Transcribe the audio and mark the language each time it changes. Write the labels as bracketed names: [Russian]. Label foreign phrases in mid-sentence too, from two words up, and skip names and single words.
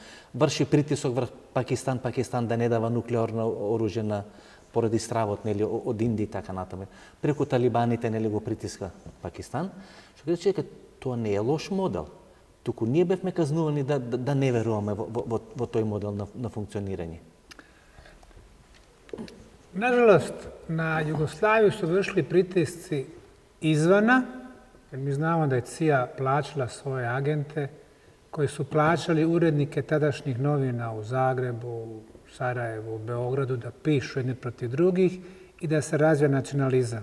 [Macedonian] Врши притисок врз Пакистан да не дава нуклеарно оружје поради стравот нели од Индија и така натаму. Преку талибаните нели го притиска Пакистан. Што рече дека тоа не е лош модел. Туку ние бевме казнувани да не веруваме во тој модел на функционирање. [Bosnian] Nažalost, na Jugoslaviju su vršili pritisci izvana, jer mi znamo da je CIA plaćala svoje agente koji su plaćali urednike tadašnjih novina u Zagrebu, Sarajevu, Beogradu da pišu jedni protiv drugih i da se razvija nacionalizam.